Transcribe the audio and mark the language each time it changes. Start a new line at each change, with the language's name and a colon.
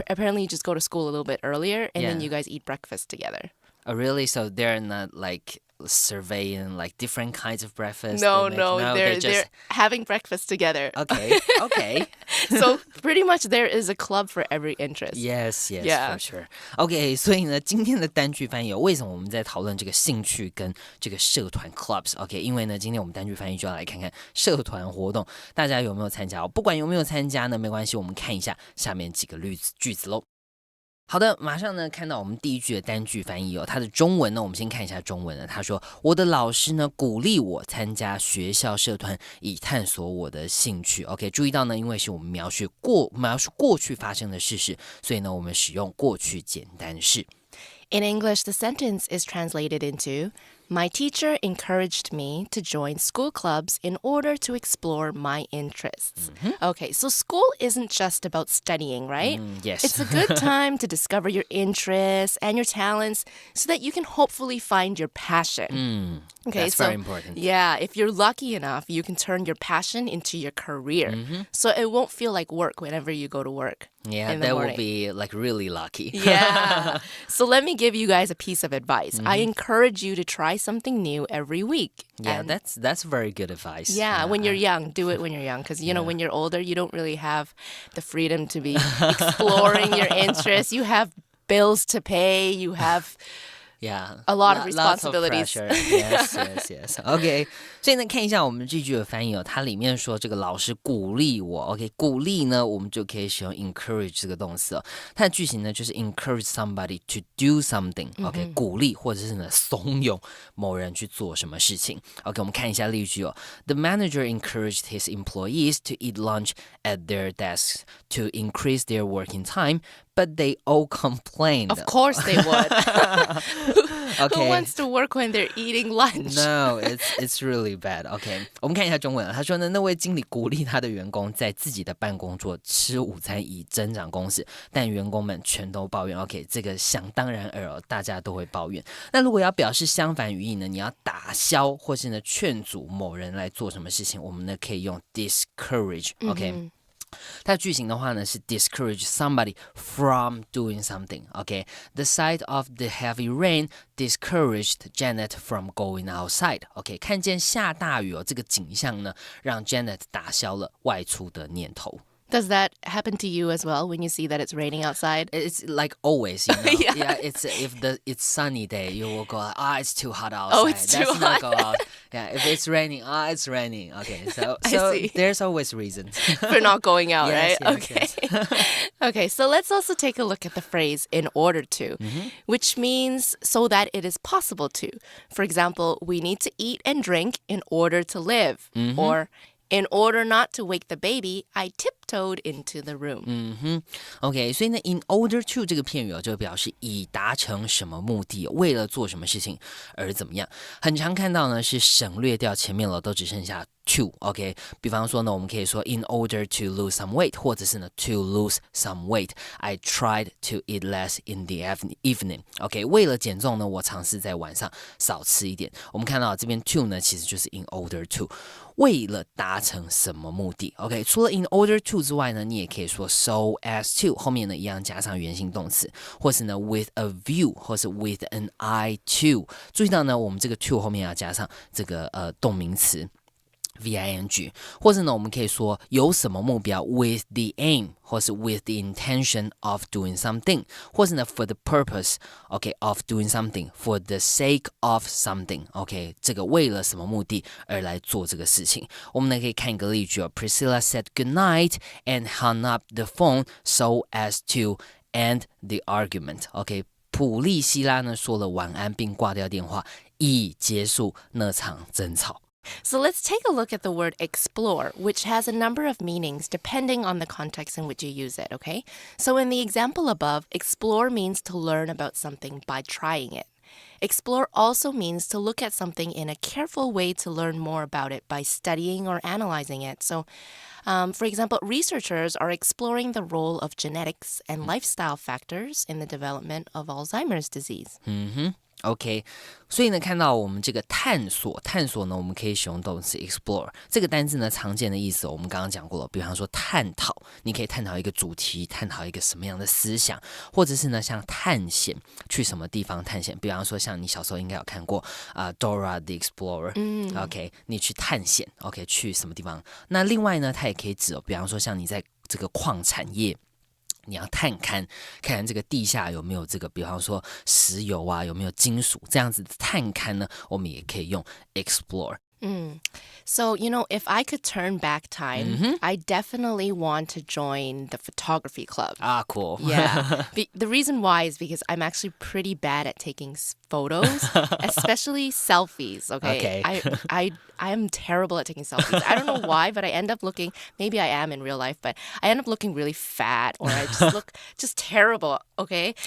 English: apparently you just go to school a little bit earlier and then Yeah. you guys eat breakfast together. Oh, really? So they're not like surveying like different kinds of breakfast? No, they're they're having breakfast together. Okay. So pretty much there is a club for every interest. Yes, Yeah. for sure.
Chinese: OK， 所以呢，今天的单句翻译为什么我们在讨论这个兴趣跟这个社团 clubs？OK， 因为呢，今天我们单句翻译就要来看看社团活动，大家有没有参加？不管有没有参加呢，没关系，我们看一下下面几个句子喽。好的，马上呢看到我们第一句的单句翻译哦，它的中文呢，我们先看一下中文呢。他说：“我的老师呢鼓励我参加学校社团，以探索我的兴趣。” OK， 注意到呢，因为是我们描述过去发生的事实，所以呢，我们使用过去简单式。
English: In English, the sentence is translated into, My teacher encouraged me to join school clubs in order to explore my interests. Okay, so school isn't just about studying, right? Yes. It's a good time to discover your interests and your talents so that you can hopefully find your passion. Okay, That's very important. Yeah, if you're lucky enough, you can turn your passion into your career. So it won't feel like work whenever you go to work. Yeah, in the that morning. will be like really lucky. Yeah. So let me give you guys a piece of advice. I encourage you to try something new every week. Yeah, And that's very good advice. yeah, when you're young, do it when you're young. Because, when you're older, you don't really have the freedom to be exploring your interests. You have bills to pay. You have Yeah, a lot of lots responsibilities. pressure. Yes.
Chinese: OK， 所以呢，看一下我们这句的翻译哦，它里面说这个老师鼓励我。 OK， 鼓励呢，我们就可以使用 encourage 这个动词哦。它的句型呢就是
English: encourage somebody to do something。
Chinese: OK， 鼓励或者是呢怂恿某人去做什么事情。 OK， 我们看一下例句哦。
English: The manager encouraged his employees to eat lunch at their desks to increase their working time.But they all complained. Of course they would. Okay. Who wants to work when they're eating lunch? No, it's really bad.
Chinese: OK， 我们看一下中文啊。他说呢，那位经理鼓励他的员工在自己的办公桌吃午餐，以增长工时，但员工们全都抱怨。 OK， 这个想当然尔哦，大家都会抱怨。那如果要表示相反语义呢，你要打消或是呢劝阻某人来做什么事情，我们呢可以用 discourage。OK。它的句型的话呢是
English: discourage somebody from doing something. Okay, the sight of the heavy rain discouraged Janet from going outside.
Chinese: Okay, 看见下大雨哦，这个景象呢让 Janet 打消了外出的念头。
English: Does that happen to you as well when you see that it's raining outside? It's like always, you know. Yeah. It's if it's sunny day, you will go, it's too hot outside. Oh, it's too Let's not go out. Yeah, if it's raining, it's raining. Okay, so I see. there's always reasons. For not going out, Yes, right? yes, Okay. Okay, so let's also take a look at the phrase in order to, which means so that it is possible to. For example, we need to eat and drink in order to live. Or in order not to wake the baby, I tiptoed into the room.
Chinese: OK， 所以呢 ，in order to 这个片语就表示以达成什么目的，为了做什么事情而怎么样。很常看到呢是省略掉前面了，都只剩下to。OK， 比方说呢，我们可以说
English: in order to lose some weight，
Chinese: 或者是呢
English: to lose some weight，I tried to eat less in the evening。
Chinese: OK， 为了减重呢，我尝试在晚上少吃一点。我们看到这边 to 呢，其实就是 in order to。为了达成什么目的 ？OK， 除了 in order to 之外呢，你也可以说
English: so as to，
Chinese: 后面呢一样加上原形动词，或是呢
English: with a view，
Chinese: 或是
English: with an eye to。
Chinese: 注意到呢，我们这个 to 后面要加上这个动名词。 VING， 或者呢，我们可以说有什么目标
English: with the aim，
Chinese: 或是
English: with the intention of doing something，
Chinese: 或是呢
English: for the purpose，
Chinese: OK
English: of doing something for the sake of something，
Chinese: OK 这个为了什么目的而来做这个事情。我们呢可以看一个例句哦
English: ，Priscilla said good night and hung up the phone so as to end the argument，OK。
Chinese: 普利希拉呢说了晚安并挂掉电话，以结束那场争吵。
English: So let's take a look at the word explore, which has a number of meanings depending on the context in which you use it, okay? So in the example above, explore means to learn about something by trying it. Explore also means to look at something in a careful way to learn more about it by studying or analyzing it. So, for example, researchers are exploring the role of genetics and lifestyle factors in the development of Alzheimer's disease.
Chinese: OK， 所以呢，看到我们这个探索呢，我们可以使用动词 explore 这个单字呢，常见的意思我们刚刚讲过了，比方说探讨，你可以探讨一个主题，探讨一个什么样的思想，或者是呢，像探险，去什么地方探险，比方说像你小时候应该有看过Dora the Explorer，OK， 你去探险 ，OK， 去什么地方？那另外呢，它也可以指比方说像你在这个矿产业。你要探勘，看看这个地下有没有这个，比方说石油啊，有没有金属，这样子的探勘呢，我们也可以用 explore。
English: So, you know, if I could turn back time, I definitely want to join the photography club. Cool. Yeah. The reason why is because I'm actually pretty bad at taking photos, especially selfies, okay? I am terrible at taking selfies. I don't know why, but I end up looking, maybe I am in real life, but I end up looking really fat or I just look just terrible, okay?